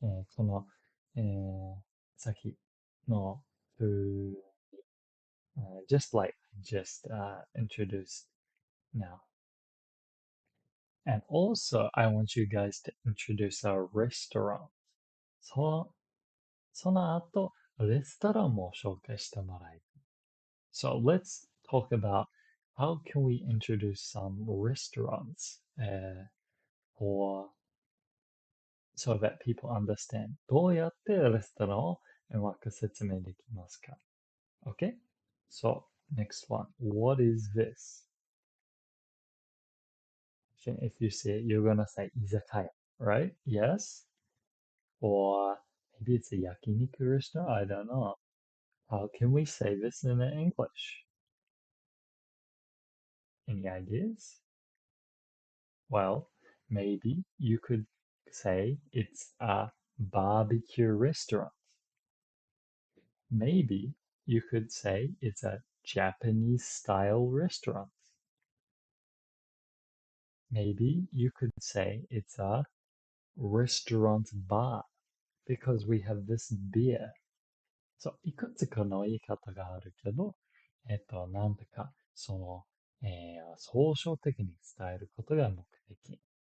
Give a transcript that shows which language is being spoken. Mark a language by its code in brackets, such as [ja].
[ja] その、先の風、 [en] just like just introduced now. And also, I want you guys to introduce our restaurant. [ja] その後、レストランも紹介してもらいたい。 [en] So let's talk about how can we introduce some restaurants for so that people understand [ja] どうやってレストランをうまく説明できますか [en] Okay? So, next one. What is this? If you say it, you're gonna say izakaya, right? Yes? Or maybe it's a yakiniku restaurant? I don't know. How can we say this in English? Any ideas? Well, maybe you could say it's a barbecue restaurant. Maybe you could say it's a Japanese style restaurant. Maybe you could say it's a restaurant bar because we have this beer. [ja] So, いくつかの言い方があるけど、なんとか、その、総称的に伝えることが目的。